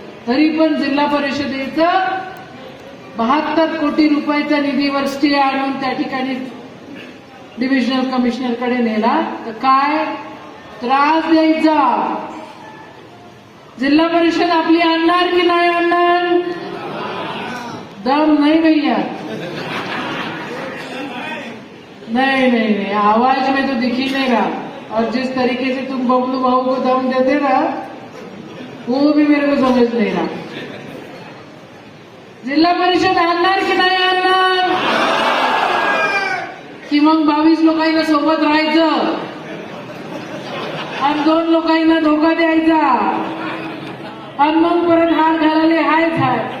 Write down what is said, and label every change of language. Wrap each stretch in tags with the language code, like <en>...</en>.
<mr>तरी पण जिल्हा परिषदेचं 72 कोटी रुपयाचा निधीवर स्टे आणून त्या ठिकाणी डिव्हिजनल कमिशनरकडे नेला तर काय त्रास द्यायचा. जिल्हा परिषद आपली आणणार की नाही आणणार.</mr> <hi>दम नहीं भैया, नहीं नहीं नहीं, आवाज में तो दिख ही नहीं रहा. और जिस तरीके से तुम बबलू भाऊ को दम देते ना वो भी मेरे को समझ नहीं रहा.</hi> <mr>जिल्हा परिषद आणणार की नाही आणणार की मग 22 लोकांना सोबत राहायचं आणि 2 लोकांना धोका द्यायचा आणि मग परत हार घालायला हाय.</mr>